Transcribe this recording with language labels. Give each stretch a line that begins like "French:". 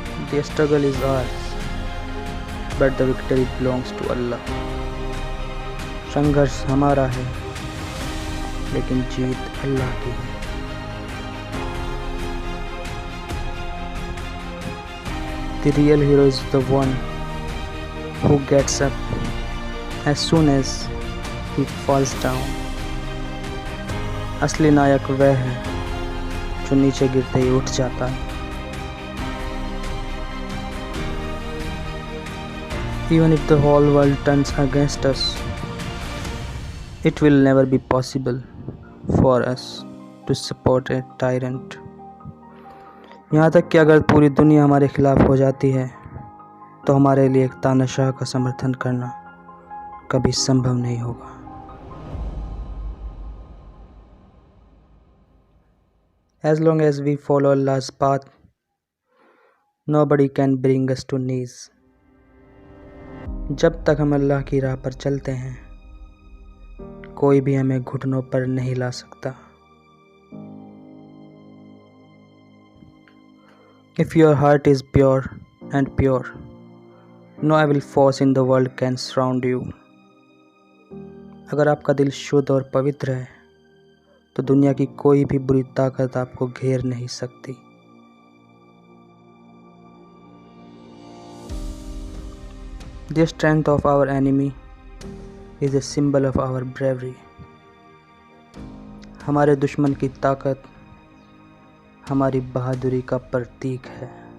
English: The struggle is ours, but the victory belongs to Allah.
Hindi: संघर्ष हमारा है, लेकिन जीत अल्लाह की है.
English: The real hero is the one who gets up as soon as he falls down.
Hindi: असली नायक वह है जो नीचे गिरते ही उठ जाता है.
English: Even if the whole world turns against us, it will never be possible for us to support a tyrant.
Hindi: यहाँ तक कि अगर पूरी दुनिया हमारे खिलाफ हो जाती है तो हमारे लिए एक तानाशाह का समर्थन करना कभी संभव नहीं होगा.
English: As long as we follow Allah's path, nobody can bring us to knees.
Hindi: जब तक हम अल्लाह की राह पर चलते हैं कोई भी हमें घुटनों पर नहीं ला सकता.
English: If your heart is pure and pure, no evil force in the world can surround you.
Hindi: अगर आपका दिल शुद्ध और पवित्र है तो दुनिया की कोई भी बुरी ताकत आपको घेर नहीं सकती.
English: The strength of our enemy is a symbol of our bravery.
Hindi: हमारे दुश्मन की ताकत हमारी बहादुरी का प्रतीक है.